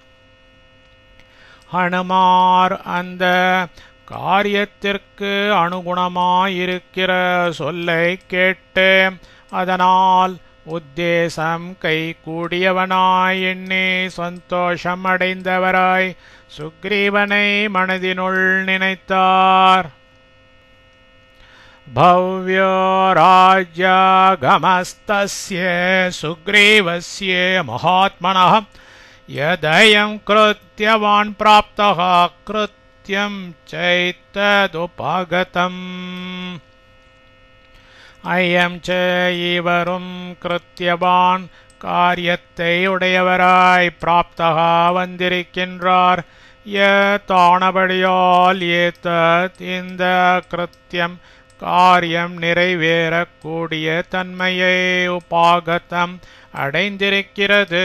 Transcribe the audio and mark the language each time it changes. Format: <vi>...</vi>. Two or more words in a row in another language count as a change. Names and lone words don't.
<ta>ஹனுமார் அந்த காரியத்திற்கு அனுகுணமாயிருக்கிற சொல்லை கேட்டு அதனால் உத்தேசம் கைகூடியவனாய் எண்ணி சந்தோஷம் அடைந்தவராய் சுக்ரீவனை மனதினுள் நினைத்தார்.</ta> <sa>भव्यो राज्यागमस्तस्य सुग्रीवस्य महात्मनः यदयं कृत्यवान् प्राप्तः कृत्यं चैतदुपगतम् अयं च इवरुं कृत्यवान्</sa> <ta>காரியத்தை உடையவராய் பிராப்தः வந்திருக்கின்றார். யதானபடியால் ஏதத் இந்த கிருத்தியம் காரியம் நிறைவேறக்கூடிய தன்மையை உபாகதம் அடைந்திருக்கிறது.</ta>